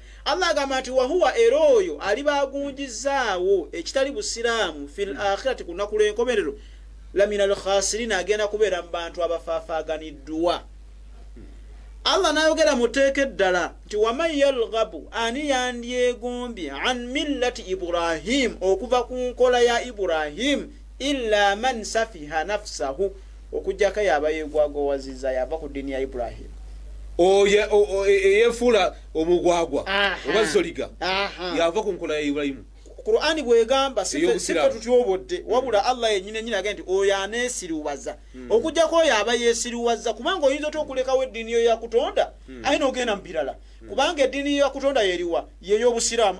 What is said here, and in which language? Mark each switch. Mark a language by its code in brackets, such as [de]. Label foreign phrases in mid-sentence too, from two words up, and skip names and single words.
[lg] Allah agamba nti wahuwa era oyo alibagunjizaawo ekitali busiraamu [ar] في الآخرة [lg] ku lunaku lw'enkomerero [ar] لمن الخاسرين [lg] agenda kubeera mu bantu abafaafaganiddwa. Allah n'ayogera muteeke ddala nti [ar] ومن يرغب عن [lg] yandyegombye [ar] عن ملة إبراهيم [lg] okuva ku nkola ya Ibrahim [ar] إلا من سفه نفسه [lg] okujjako yaba yeegwagwawaziza yava ku ddiini ya Ibrahim yefuula omugwagwa oba zoliga yava ku nkola ya Ibrahimu. Qur'ani bwegamba sife tutyobodde wabula Allah yennyini agenda nti oyo aneesiriwaza okujjako oyo aba yeesiriwaza kubanga oyinza okulekawo eddiini yo yakutonda ayina ogenda mu birala kubanga eddiini yo yakutonda yeriwa yey'obusiraamu.